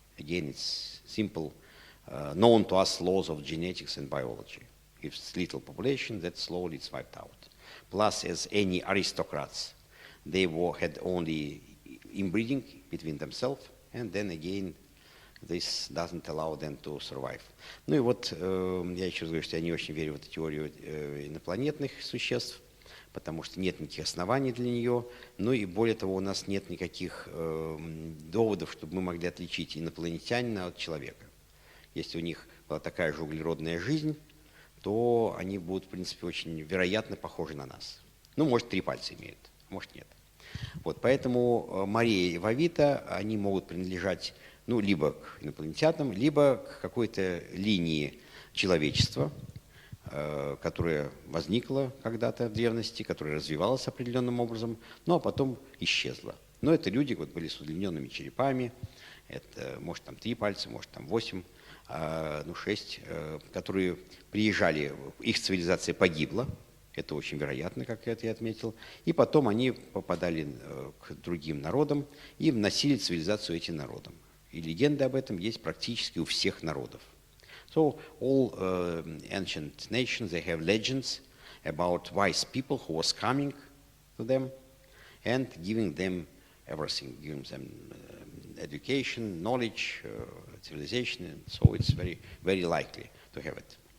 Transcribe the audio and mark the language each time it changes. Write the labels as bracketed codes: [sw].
[en] Again, it's simple, known to us laws of genetics and biology. If it's little population, that slowly it's wiped out. Plus, as any aristocrats, they had only inbreeding between themselves, and then again, this doesn't allow them to survive. [ru] Ну и вот я еще раз говорю, что я не очень верю в эту теорию инопланетных существ, потому что нет никаких оснований для нее. Ну и более того, у нас нет никаких доводов, чтобы мы могли отличить инопланетянина от человека. Если у них была такая же углеродная жизнь, то они будут, в принципе, очень вероятно похожи на нас. Ну, может, 3 пальца имеют, может, нет. Вот, поэтому Мария и Вавита, они могут принадлежать, ну, либо к инопланетянам, либо к какой-то линии человечества, которая возникла когда-то в древности, которая развивалась определенным образом, ну, а потом исчезла. Но это люди вот, были с удлиненными черепами, это, может, там 3 пальца, может, там 8, 6, которые приезжали, их цивилизация погибла, это очень вероятно, как я отметил, и потом они попадали к другим народам и вносили цивилизацию этим народам. И легенды об этом есть практически у всех народов. [en] So all ancient nations, they have legends about wise people who was coming to them and giving them everything, giving them education, knowledge, civilization, and so it's very, very likely to have it.